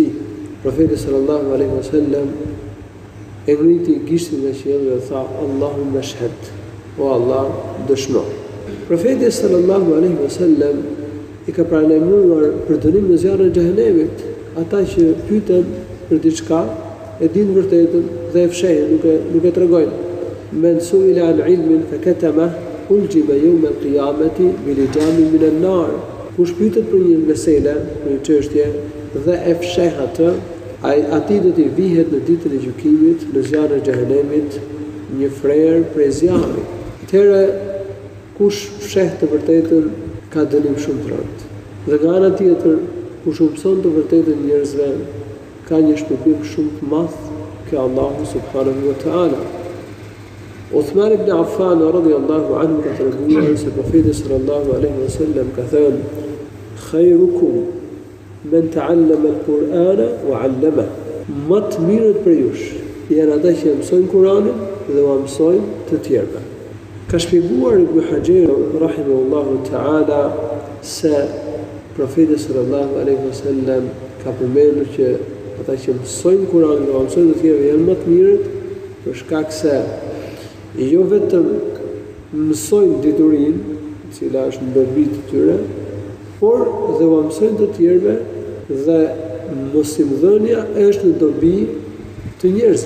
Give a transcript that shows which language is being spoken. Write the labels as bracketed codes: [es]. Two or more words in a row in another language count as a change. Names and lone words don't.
[sq] Profeti [ar] صلى الله عليه وسلم [sq] e ngriti gishtin nga qielli dhe tha: [ar] "اللهم اشهد", [sq] o Allah, dëshmo. Profeti [ar] صلى الله عليه وسلم [sq] i ka paralajmëruar për dënim në zjarrin e xhehenemit ata që pyeten për diçka, e dinë vërtetën dhe e fshehin, nuk e tregojnë. [ar] من سئل عن علم فكتمه ألجم يوم القيامة بلجام من النار. [sq] Kush pyetet për një mesele, për një çështje dhe e fsheh atë, atij do t'i vihet në ditën e gjykimit, në zjarrin e xhehenemit, një frerë prej zjarrit. Atëherë kush fsheh të vërtetën ka dënim shumë të rëndë. Dhe nga ana tjetër, kush u mëson të vërtetën njerëzve ka një shpërblim shumë të madh ke Allahu [ar] سبحانه وتعالى. [sq] Uthman ibn Affan [ar] رضي الله عنه [sq] ka treguar se profeti [ar] صلى الله عليه وسلم [sq] ka thënë: [ar] "خيركم من تعلم القرآن وعلمه." [sq] Më të mirët për jush janë ata që mësojnë Kur'anin dhe u mësojnë të tjerëve. Ka shpjeguar Ibn Hajar [ar] رحمه الله تعالى [sq] se profeti [ar] صلى الله عليه وسلم [sq] ka përmendur që ata që mësojnë Kur'anin dhe u mësojnë të tjerëve janë më të mirët për shkak se jo vetëm mësojnë diturinë, e cila është në dobi të tyre, por dhe u mësojnë të tjerëve dhe mosimdhënia është në dobi të njerëzve.